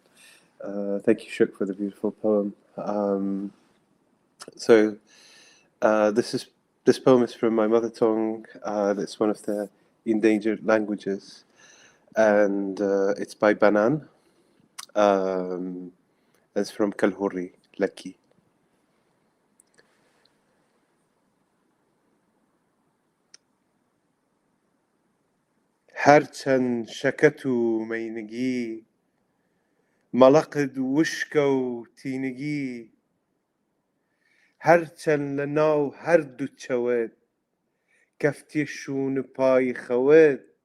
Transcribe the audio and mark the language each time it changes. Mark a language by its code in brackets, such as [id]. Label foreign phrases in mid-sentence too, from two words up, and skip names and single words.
[en] Thank you, Shuk, for the beautiful poem. This poem is from my mother tongue. That's one of the endangered languages, and it's by Banan. It's from Kalhuri, Lucky. [sdh] هرچند شکت و مینگی ملقد وشک و تینگی هرچند لناو هر دو چود کفتی شون پای خود